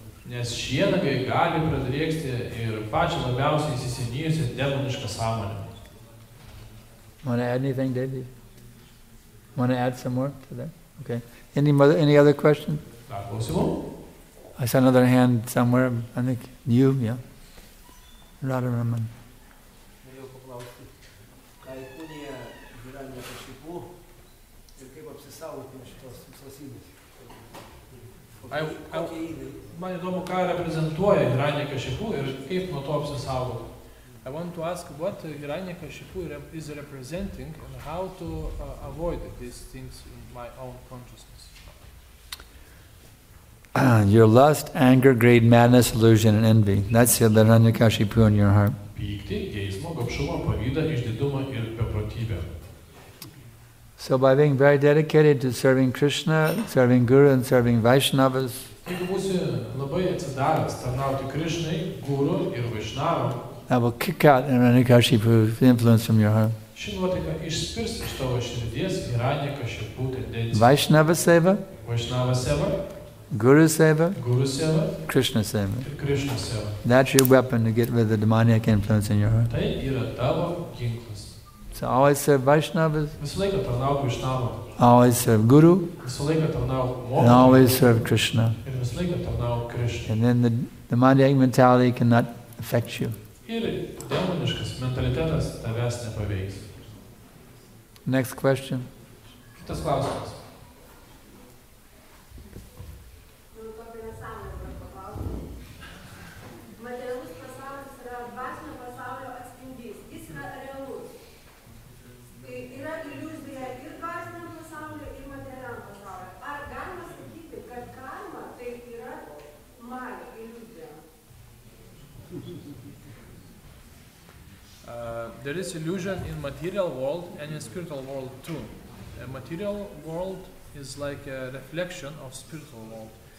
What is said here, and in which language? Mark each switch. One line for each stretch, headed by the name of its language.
Lithuanian: Nes šie nagai gali pradrėksti ir pačią labiausiai įsisenėjusią demonišką sąmonę.
English: Want to add anything, David? Want to add some more to that? Okay. Any other questions?
Lithuanian: Dar klausimų?
English: I saw another hand somewhere. I think you, yeah. Radharaman.
Lithuanian: Norėjau paklausti, ką įkūnija Hiranyakashipu ir kaip apsisaugoti nuo šitos visos įvykis. Kokie įvykiai? Man įdomu, ką reprezentuoja Hiranyakashipu ir kaip nuo to apsisaugoti.
English: I want to ask what Hiranyakashipu is representing and how to avoid these things in my own consciousness. Your lust, anger, greed, madness, illusion, and envy. That's the Hiranyakashipu in your heart.
Lithuanian: Pyktį, geismą, gobšumą, pavydą, išdidumą ir beprotybę.
English: So by being very dedicated to serving Krishna, serving Guru, and serving Vaishnavas,
Lithuanian: Jeigu būsi labai atsidavęs tarnauti Krishnai, Guru ir Vaishnavam,
English: that will kick out Hiranyakashipu's influence from your heart.
Lithuanian: ši nuotaika išspirs iš tavo širdies Hiranyakashipu tendenciją.
Sanskrit: Vaishnava Seva, Vaishnava seva, Guru Seva, Guru seva Krishna Seva.
Lithuanian: ir Krishna seva.
English: That's your weapon to get rid of the demoniac influence in your heart.
Lithuanian: Tai yra tavo ginklas.
English: So always serve Vaishnavas,
Lithuanian: Visą laiką tarnauk Vaishnavam,
English: always serve Guru,
Lithuanian: visą laiką tarnauk
English: and
Lithuanian: mokytojui
English: always serve Krishna.
Lithuanian: ir visą laiką tarnauk Krishnai.
English: And then the demoniac mentality cannot affect you.
Lithuanian: ir demoniškas mentalitetas tavęs nepaveiks.
English: Next question.
Lithuanian: Kitas klausimas. Materialus pasaulis yra dvasinio pasaulio atspindys. Jis yra realus. Tai yra iliuzija ir dvasiniam pasauliu, ir materialiam pasauliu. Ar galima sakyti, kad karma tai yra maja, iliuzija?
English: There is illusion in material world and in spiritual world too. A material world is like a reflection of spiritual world.